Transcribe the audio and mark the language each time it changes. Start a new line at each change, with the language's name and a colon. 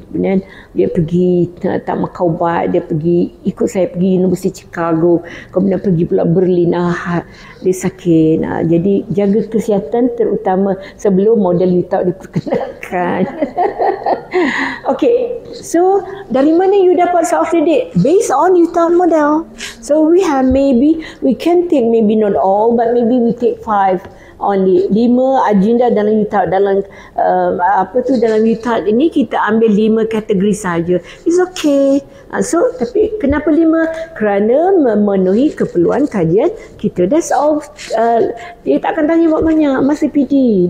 Malay: Kemudian dia pergi tak makan ubat, dia pergi ikut saya pergi University Chicago, kemudian pergi pula Berlin. Dia sakit. Jadi jaga kesihatan terutama sebelum model UTAUT diperkenalkan. Okay, so dari mana you dapat self-ready?
English: Based on UTAUT model. So we can take maybe not all, but maybe we take 5 only.
Malay: 5 agenda dalam UTAUT. Dalam dalam UTAUT ini kita ambil 5 kategori saja.
English: It's okay.
Malay: So tapi kenapa 5? Kerana memenuhi keperluan kajian kita.
English: That's all.
Malay: Dia tak akan tanya buat banyak masa PD.